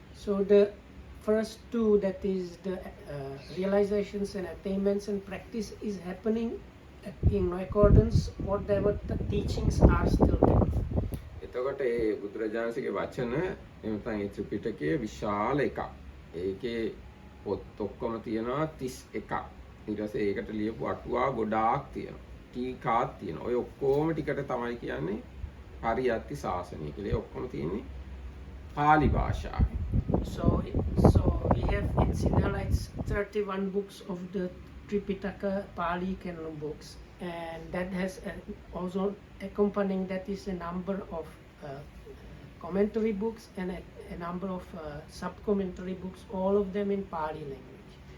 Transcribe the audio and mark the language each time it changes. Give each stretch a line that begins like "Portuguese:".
English: So the first two, that is the realizations and attainments and practice, is happening in accordance whatever the teachings are still there.
Sinhala: එතකොට ඒ බුදුරජාණන්සේගේ වචන එතන ඒ ත්‍රිපිටකයේ විශාල එකක්. ඒකේ පොත් ඔක්කොම තියෙනවා 31ක්. ඊට පස්සේ ඒකට ලියපු අටුවා ගොඩාක් තියෙනවා. ටීකාත් තියෙනවා. ඔය ඔක්කොම ටිකට තමයි කියන්නේ පරියත්ති ශාසනය කියලා. ඒ ඔක්කොම තියෙන්නේ පාලි භාෂාවේ.
English: So we have in Sinhala it's 31 books of the Tripitaka Pali canon books, and that has also accompanying that is a number of commentary books and a number of sub-commentary books, all of them in Pali language.